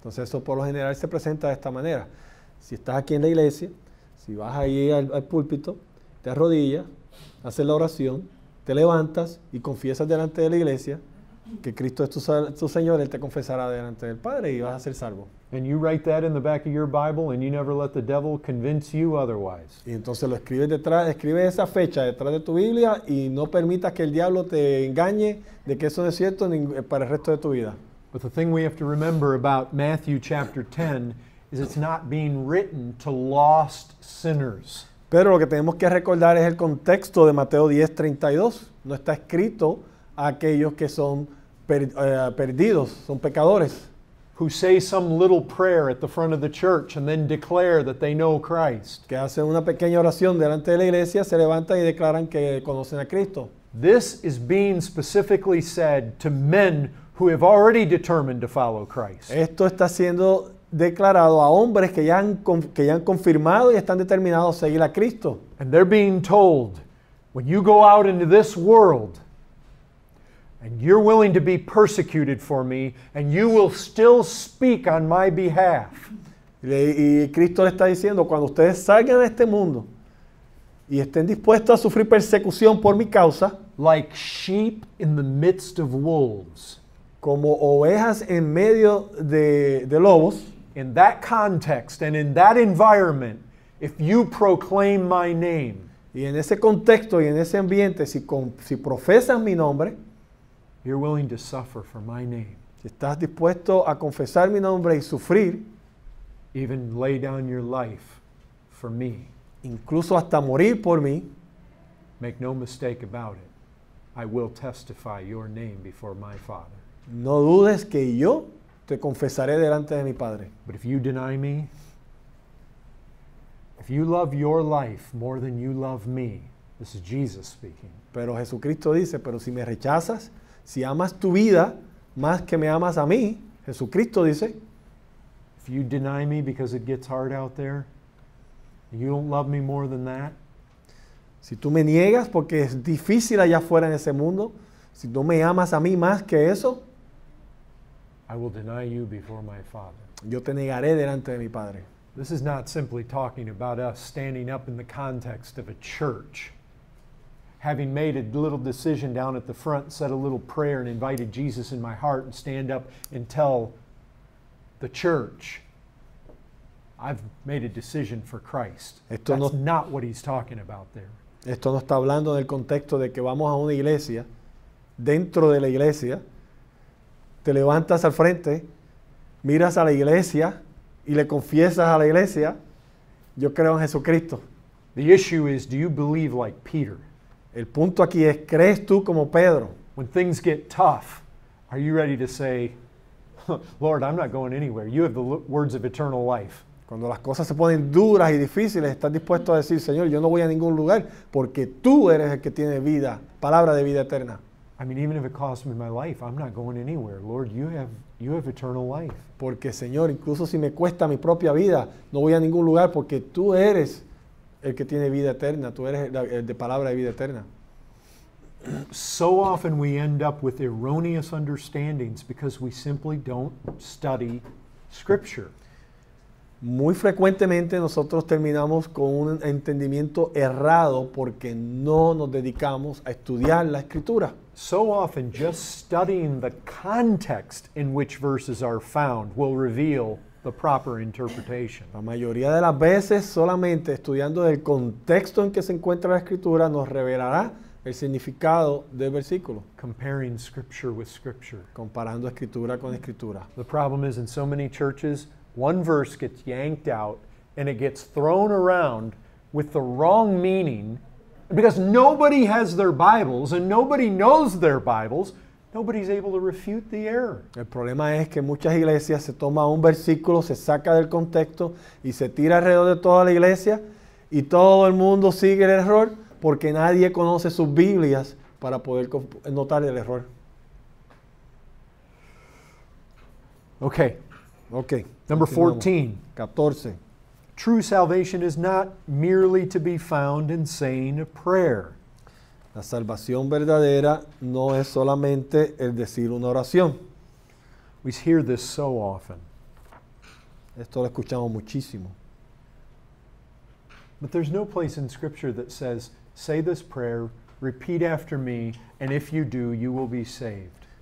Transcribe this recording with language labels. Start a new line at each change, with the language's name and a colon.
Spanish: Entonces eso por lo general se presenta de esta manera. Si estás aquí en la iglesia, si vas ahí al púlpito, te arrodillas, haces la oración, te levantas y confiesas delante de la iglesia que Cristo es tu Señor, Él te confesará delante del Padre y vas a ser salvo.
English: And you write that in the back of your Bible and you never let the devil convince you otherwise.
Spanish: Y entonces lo escribes detrás, escribe esa fecha detrás de tu Biblia y no permitas que el diablo te engañe de que eso no es cierto para el resto de tu vida.
English: But the thing we have to remember about Matthew chapter 10 is it's not being written to lost sinners.
Spanish: Pero lo que tenemos que recordar es el contexto de Mateo 10:32. No está escrito a aquellos que son perdidos, son pecadores.
English: Who say some little prayer at the front of the church and then declare that they know Christ.
Spanish: Que hacen una pequeña oración delante de la iglesia, se levantan y declaran que conocen a Cristo.
English: This is being specifically said to men who have already determined to follow Christ.
Spanish: Esto está siendo declarado a hombres que ya han confirmado y están determinados a seguir a Cristo.
English: And they're being told, when you go out into this world and you're willing to be persecuted for me and you will still speak on my behalf.
Spanish: Y Cristo le está diciendo, cuando ustedes salgan de este mundo y estén dispuestos a sufrir persecución por mi causa,
English: like sheep in the midst of wolves.
Spanish: Como ovejas en medio de lobos.
English: In that context and in that environment, if you proclaim my name,
Spanish: y en ese contexto y en ese ambiente, si profesas mi nombre,
English: you're willing to suffer for my name.
Spanish: Si estás dispuesto a confesar mi nombre y sufrir,
English: even lay down your life for me.
Spanish: Incluso hasta morir por mí,
English: make no mistake about it. I will testify your name before my Father.
Spanish: No dudes que yo te confesaré delante de mi Padre.
English: But if you deny me, if you love your life more than you love me, this is Jesus speaking.
Spanish: Pero Jesucristo dice, pero si me rechazas, si amas tu vida más que me amas a mí, Jesucristo dice,
English: if you deny me because it gets hard out there, you don't love me more than that.
Spanish: Si tú me niegas porque es difícil allá afuera en ese mundo, si no me amas a mí más que eso,
English: I will deny you before my Father.
Spanish: Yo te negaré delante de mi Padre.
English: This is not simply talking about us standing up in the context of a church, having made a little decision down at the front, said a little prayer and invited Jesus in my heart and stand up and tell the church, I've made a decision for Christ. That's not what he's talking about there.
Spanish: Esto no está hablando del contexto de que vamos a una iglesia, dentro de la iglesia, te levantas al frente, miras a la iglesia y le confiesas a la iglesia, yo creo en Jesucristo.
English: The issue is, do you believe like Peter?
Spanish: El punto aquí es, ¿crees tú como Pedro?
English: When things get tough, are you ready to say, Lord, I'm not going anywhere. You have the words of eternal life.
Spanish: Cuando las cosas se ponen duras y difíciles, estás dispuesto a decir, Señor, yo no voy a ningún lugar porque tú eres el que tiene vida, palabra de vida eterna.
English: I mean, even if it costs me my life, I'm not going anywhere. Lord, you have eternal life.
Spanish: Porque, Señor, incluso si me cuesta mi propia vida, no voy a ningún lugar porque tú eres el que tiene vida eterna, tú eres el de palabra de vida eterna.
English: So often we end up with erroneous understandings because we simply don't study Scripture.
Spanish: Muy frecuentemente nosotros terminamos con un entendimiento errado porque no nos dedicamos a estudiar la Escritura.
English: So often just studying the context in which verses are found will reveal the proper interpretation.
Spanish: La mayoría de las veces solamente estudiando el contexto en que se encuentra la Escritura nos revelará el significado del versículo.
English: Comparing Scripture with Scripture.
Spanish: Comparando Escritura con Escritura.
English: The problem is in so many churches, one verse gets yanked out and it gets thrown around with the wrong meaning because nobody has their Bibles and nobody knows their Bibles. nobody's able to refute the error.
Spanish: El problema es que muchas iglesias se toma un versículo, se saca del contexto y se tira alrededor de toda la iglesia y todo el mundo sigue el error porque nadie conoce sus Biblias para poder notar el error. Okay, Ok.
English: number
Spanish: continuamos.
English: 14.
Spanish: 14.
English: True salvation is not merely to be found in saying a prayer.
Spanish: La salvación verdadera no es solamente el decir una oración.
English: We hear this so often.
Spanish: Esto lo escuchamos muchísimo.
English: But there's no place in Scripture that says, say this prayer, repeat after me, and if you do, you will be saved.